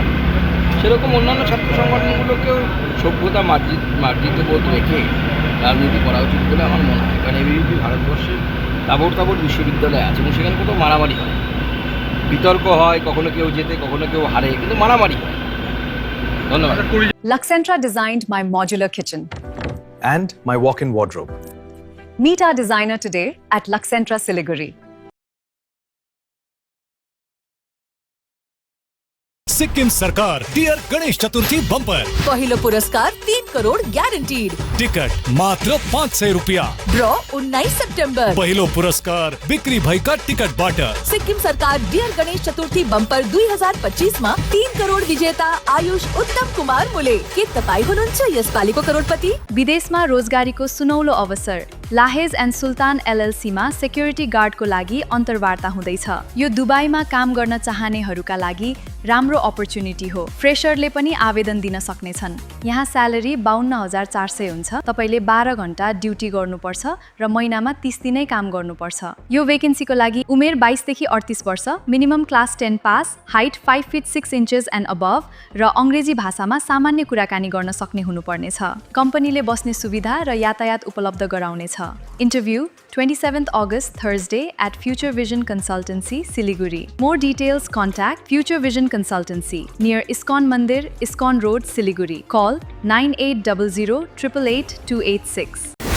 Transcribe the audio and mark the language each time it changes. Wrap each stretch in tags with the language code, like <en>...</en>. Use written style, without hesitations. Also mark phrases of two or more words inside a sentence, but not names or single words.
<bn>সেরকম অন্যান্য ছাত্র সংগঠনগুলোকেও সভ্যতা মার্জিত বোধ রেখে রাজনীতি করা উচিত বলে আমার মনে হয়। কারণ এবিভিপি ভারতবর্ষে তাবড় তাবড় বিশ্ববিদ্যালয় আছে এবং সেখানে কোথাও মারামারি হয়, বিতর্ক হয়, কখনো কেউ জেতে কখনো কেউ হারে, কিন্তু মারামারি হয়। ধন্যবাদ।</bn> <en>Luxentra designed my modular kitchen and my walk-in wardrobe. Meet our designer today at Luxentra Siliguri.</en> <ne>सिक्किम सरकार डियर गणेश चतुर्थी बम्पर पहिलो पुरस्कार 3 करोड़ ग्यारंटीड। टिकट मात्र 500 रुपया। ड्रॉ 19 सितंबर। पहिलो पुरस्कार बिक्री भई का टिकट बाट। सिक्किम सरकार डियर गणेश चतुर्थी बम्पर 2025</ne> <hi>में 3 करोड़ विजेता</hi> <ne>आयुष उत्तम कुमार मुले के तपाई हुनुहुन्छ यसपालिको करोडपति। विदेशमा रोजगारीको सुनौलो अवसर। लाहेज एन्ड सुल्तान एलएलसी मा सेक्युरिटी गार्डको लागि अन्तर्वार्ता हुँदैछ। यो दुबईमा काम गर्न चाहनेहरूका लागि राम्रो अपर्च्युनिटी हो। फ्रेशरले पनि आवेदन दिन सक्नेछन्। यहाँ स्यालेरी 52,400 हुन्छ। तपाईले 12 घण्टा ड्युटी गर्नुपर्छ र महिनामा 30 दिनै काम गर्नुपर्छ। यो भेकेन्सीको लागि उमेर 22 देखि 38 वर्ष,</ne> <en>minimum class 10 pass, height 5 feet 6 inches and above</en> <ne>र अंग्रेजी भाषामा सामान्य कुराकानी गर्न सक्ने हुनुपर्नेछ। कम्पनीले बस्ने सुविधा र यातायात उपलब्ध गराउनेछ।</ne> <en>Interview 27th August Thursday at Future Vision Consultancy, Siliguri. More details contact Future Vision Consultancy near ISKCON Mandir, ISKCON Road, Siliguri. Call 9800 888 286.</en>